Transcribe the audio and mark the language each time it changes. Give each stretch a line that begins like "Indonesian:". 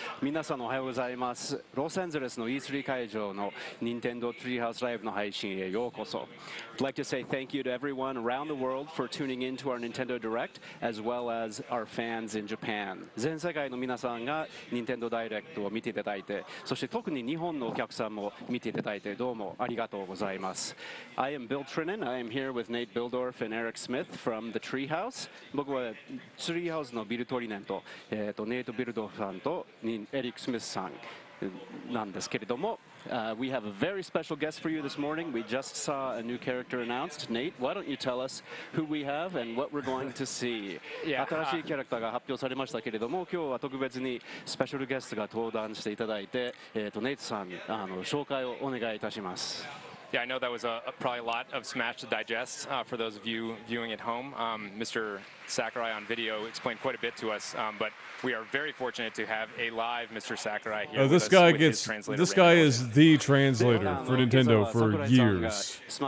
Japanese: 皆さんおはようございます。ロサンゼルスの E3 会場の Nintendo Treehouse Live の配信へようこそ。
English: I'd like to say thank you to everyone around the world for tuning in to our Nintendo Direct, as well as our fans in Japan.
Japanese: 全世界の皆さんが Nintendo Direct を見ていただいて、そして特に日本のお客さんも見ていただいてどうもありがとうございます。
English: I am Bill Trinan. I am here with Nate Bildorf and Eric Smith from the Treehouse.
Japanese: 僕は Treehouse のビルトリネンと、ネイト・ビルドフさんとエリック・スミスさんなんですけれども、
English: we have a very special guest for you this morning. We just saw a new character announced. Nate, why don't you tell us who we have and what we're going to see?
Japanese: 新しいキャラクターが発表されましたけれども、今日は特別にスペシャルゲストが登壇していただいて、ネイトさん紹介をお願いいたします。
English: Yeah, I know that was probably a lot of Smash to digest for those of you viewing at home. Mr. Sakurai on video explained quite a bit to us, but we are very fortunate to have a live Mr. Sakurai here. This guy is the translator for Nintendo for years.